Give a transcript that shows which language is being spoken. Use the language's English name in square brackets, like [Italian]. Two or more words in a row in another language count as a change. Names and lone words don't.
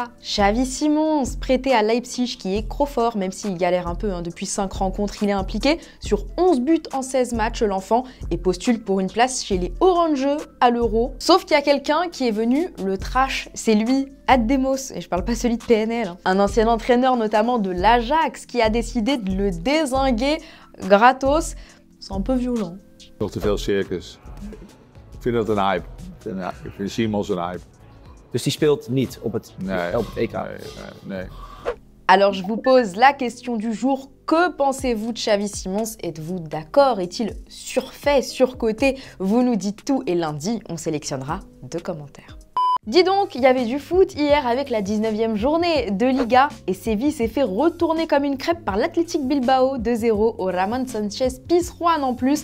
[French] Xavi Simons, prêté à Leipzig, qui est trop fort, même s'il galère un peu depuis 5 rencontres, il est impliqué sur 11 buts en 16 matchs, l'enfant, et postule pour une place chez les Orangeux à l'Euro. Sauf qu'il y a quelqu'un qui est venu le trash, c'est lui, Ademos, et je parle pas celui de PNL, un ancien entraîneur notamment de l'Ajax, qui a décidé de le dézinguer gratos. C'est un peu violent. [Dutch] Nog te veel circus. Ik vind dat een hype. Ik vind Simons een hype. Dus die speelt niet op het EK? Nee. [French] Alors je vous pose la question du jour. Que pensez-vous de Xavi Simons? Êtes-vous d'accord? Est-il surfait, surcoté? Vous nous dites tout et lundi, on sélectionnera 2 commentaires. Dis donc, il y avait du foot hier avec la 19e journée de Liga et Séville s'est fait retourner comme une crêpe par l'Athletic Bilbao 2-0 au Ramon Sanchez Pizjuán en plus.